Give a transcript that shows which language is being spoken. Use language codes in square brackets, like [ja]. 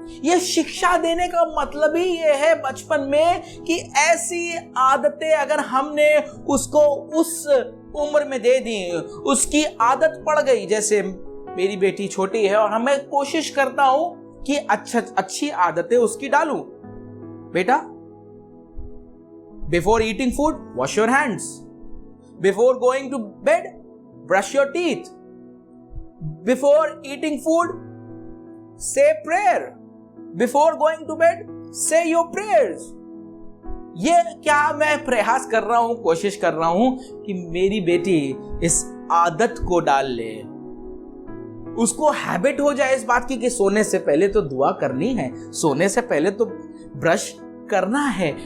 [hi] ये शिक्षा देने का मतलब ही ये है बचपन में कि ऐसी आदतें अगर हमने उसको उस उम्र में दे दी, उसकी आदत पड़ गई। जैसे मेरी बेटी छोटी है और मैं कोशिश करता हूं कि अच्छी आदतें उसकी डालूं। [en] बेटा, before eating food wash your hands, before going to bed brush your teeth, before eating food say prayer, before going to bed say your prayers। [hi] ये क्या मैं प्रयास कर रहा हूं, कोशिश कर रहा हूं कि मेरी बेटी इस आदत को डाल ले, उसको हैबिट हो जाए इस बात की कि सोने से पहले तो दुआ करनी है, सोने से पहले तो ब्रश करना है।